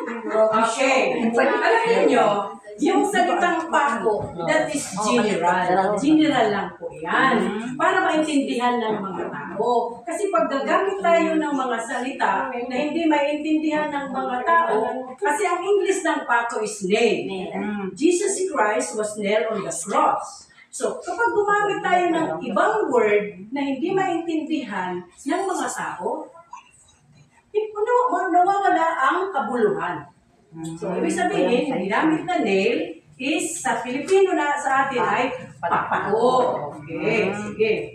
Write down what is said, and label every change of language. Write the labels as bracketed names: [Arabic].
[Filipino] Okay. Alam niyo, yung salitang pako, [English] that is general. [Filipino] General lang po yan. Para maintindihan ng mga tao. Kasi pag gagamit tayo ng mga salita na hindi maintindihan ng mga tao, kasi ang English ng pako is nail. [English] Jesus Christ was nailed on the cross. [Filipino] So, kapag gumamit tayo ng ibang word na hindi maintindihan ng mga tao, nawawala ang kabuluhan. So, ibig sabihin, ginamit na nail is sa Filipino na sa atin ay pako. Okay, sige.